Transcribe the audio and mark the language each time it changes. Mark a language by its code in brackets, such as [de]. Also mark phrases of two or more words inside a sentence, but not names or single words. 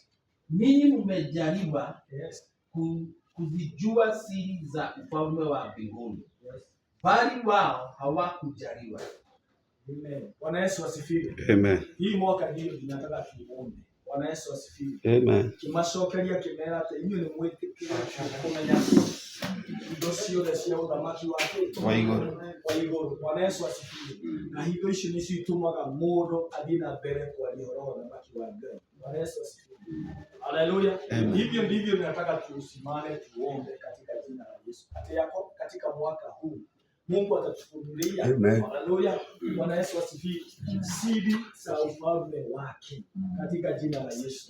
[sw] ninyi mmejaliwa [en] Yes. [sw] kuzijua siri za ufalme wa mbinguni, [en] Yes. [sw] bali wao hawakujaliwa. Amen. Bwana Yesu asifiwe. Amen. Hii mwaka ndio tunataka tuombe. Bwana Yesu asifiwe. Amen. [ki] Kimacokeria kimera ati inyuĩ nĩ mwĩtĩkĩrĩte kũmenya indo ciothe cia ũthamaki Wa igũrũ. wa igũrũ. [sw] Bwana Yesu asifiwe. [ki] Na hindo icio nĩcio itũmaga mũndũ athiĩ na mbere kwaria ũhoro wa ũthamaki wa Ngai. [sw] Bwana Yesu asifiwe. Haleluya. Amen. Hivyo ndivyo tunataka tusimame tuombe katika jina la Yesu. Hata yako katika mwaka huu Mungu atatufunulia. Amen. Haleluya. Bwana Yesu asifiwe. Siri za ufalme wake katika jina la Yesu.